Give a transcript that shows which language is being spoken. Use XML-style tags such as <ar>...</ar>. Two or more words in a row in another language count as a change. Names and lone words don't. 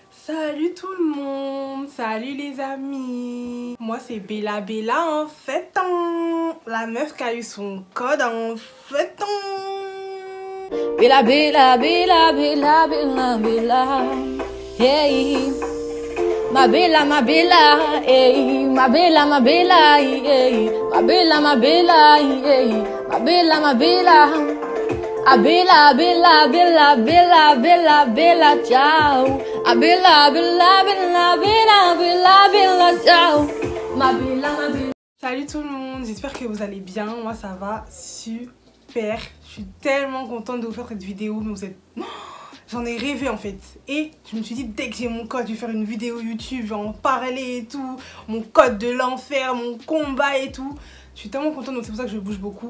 <fr>Salut tout le monde, salut les amis. Moi c'est Bella en fait, la meuf qui a eu son code en fait.</fr> <it>Bella, hey. Ma bella, hey. Ma bella, hey. Ma bella, hey. Ma bella. Ah bella, ciao. Ah bella, ciao. Ma bella.</it> <fr>Salut tout le monde, j'espère que vous allez bien. Moi ça va super. Je suis tellement contente de vous faire cette vidéo, mais vous êtes... J'en ai rêvé en fait. Et je me suis dit, dès que j'ai mon code, je vais faire une vidéo YouTube, je vais en parler et tout. Mon code de l'enfer, mon combat et tout. Je suis tellement contente, donc c'est pour ça que je bouge beaucoup.</fr>